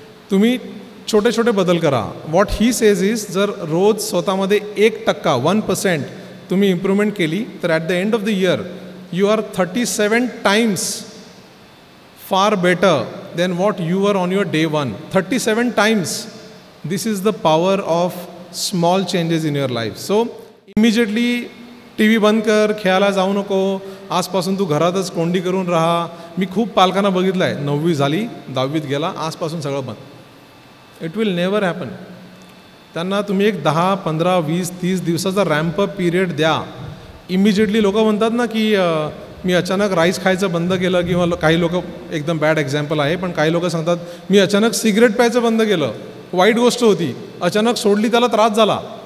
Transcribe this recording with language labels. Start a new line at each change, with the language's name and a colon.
Marathi: तुम्ही छोटे छोटे बदल करा.
English: what he says is,
Marathi: जर रोज स्वतःमध्ये 1% 1% तुम्ही इम्प्रूव्हमेंट केली तर
English: At the end of the year you are 37 times far better than what you were on your day one. 37 times. This is the power of small changes in your life. So immediately
Marathi: TV बंद कर, खेळायला जाऊ नको, आजपासून तू घरातच कोंडी करून राहा. मी खूप पालकांना बघितलं आहे, 9वी झाली 10वीत गेला आजपासून सगळं बंद.
English: It will never happen.
Marathi: त्यांना तुम्ही एक 10, 15, 20, 30 दिवसाचा रॅम्पअप पिरियड द्या. इमिजिएटली लोक म्हणतात ना की मी अचानक राईस खायचं बंद केलं, किंवा काही लोक, एकदम बॅड एक्झाम्पल आहे, पण काही लोक सांगतात मी अचानक सिगरेट प्यायचं बंद केलं, वाईट गोष्ट होती, अचानक सोडली त्याला त्रास झाला.